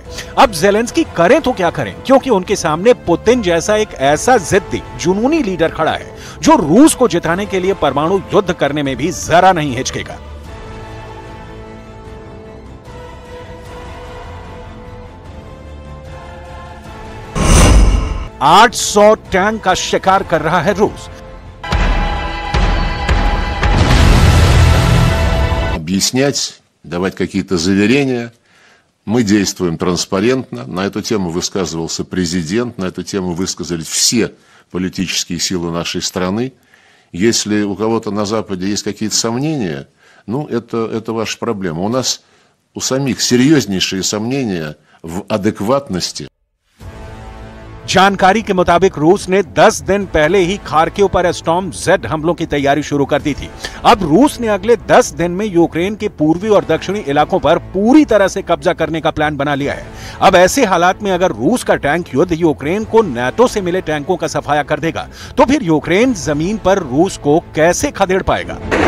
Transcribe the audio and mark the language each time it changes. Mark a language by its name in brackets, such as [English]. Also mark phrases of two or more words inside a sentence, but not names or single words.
[Hindi] अब ज़ेलेंस्की करें तो क्या करें, क्योंकि उनके सामने पुतिन जैसा एक ऐसा जिद्दी जुनूनी लीडर खड़ा है जो रूस को जिताने के लिए परमाणु युद्ध करने में भी जरा नहीं हिचकेगा। $800 टैंक का शिकार कर रहा है रूस। [Russian] Объяснять, давать какие-то заверения. Мы действуем транспарентно. На эту тему высказывался президент, на эту тему высказались все политические силы нашей страны. Если у кого-то на Западе есть какие-то сомнения, ну, это ваша проблема. У нас у самих серьезнейшие сомнения в адекватности. [Hindi] जानकारी के मुताबिक रूस ने 10 दिन पहले ही खार्किव पर स्टॉर्म Z हमलों की तैयारी शुरू कर दी थी। अब रूस ने अगले 10 दिन में यूक्रेन के पूर्वी और दक्षिणी इलाकों पर पूरी तरह से कब्जा करने का प्लान बना लिया है। अब ऐसे हालात में अगर रूस का टैंक युद्ध यूक्रेन को नाटो से मिले टैंकों का सफाया कर देगा, तो फिर यूक्रेन जमीन पर रूस को कैसे खदेड़ पाएगा?